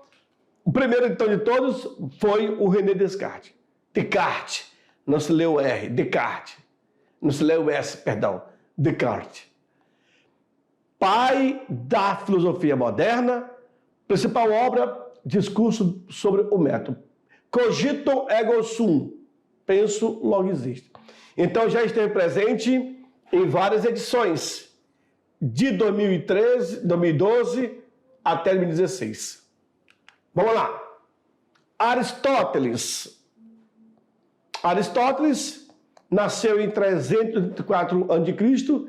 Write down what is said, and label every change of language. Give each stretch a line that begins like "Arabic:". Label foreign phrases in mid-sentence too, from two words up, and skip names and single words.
Portuguese: O primeiro, então, de todos foi o René Descartes. Descartes. Não se lê o R. Descartes. Não se lê o S, perdão. Descartes. Pai da filosofia moderna, principal obra, discurso sobre o método.
Latin: Cogito ergo sum.
Portuguese: Penso, logo existe. Então já esteve presente em várias edições, de 2013, 2012 até 2016. Vamos lá. Aristóteles. Aristóteles nasceu em 334 a.C.